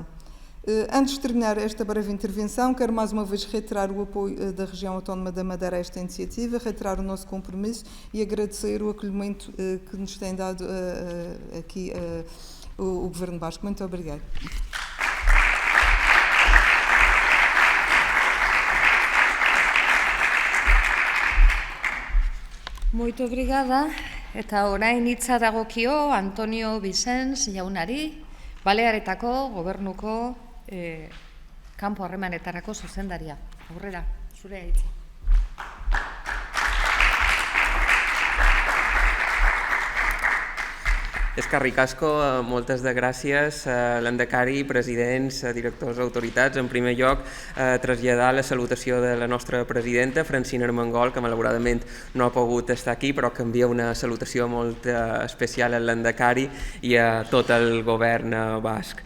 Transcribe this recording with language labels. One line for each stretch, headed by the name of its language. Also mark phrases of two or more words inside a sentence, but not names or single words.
Portuguese: Antes de terminar esta breve intervenção, quero mais uma vez reiterar o apoio da região autónoma da Madeira a esta iniciativa, reiterar o nosso compromisso e agradecer o acolhimento que nos tem dado aqui o Governo Basco. Muito obrigada. Muito obrigada.
Basque: Eta orain hitza dagokio Antonio Vicens jaunari, Balearetako gobernuko kanpo harremanetarako zuzendaria. Aurrera, zurea hitza. Eskerrik asko,
Catalan: moltes de gràcies, lehendakari, presidents, directors, autoritats. En primer lloc, traslladar la salutació de la nostra presidenta, Francina Armengol, que malauradament no ha pogut estar aquí, però que envia una salutació molt especial al lehendakari i a tot el govern basc.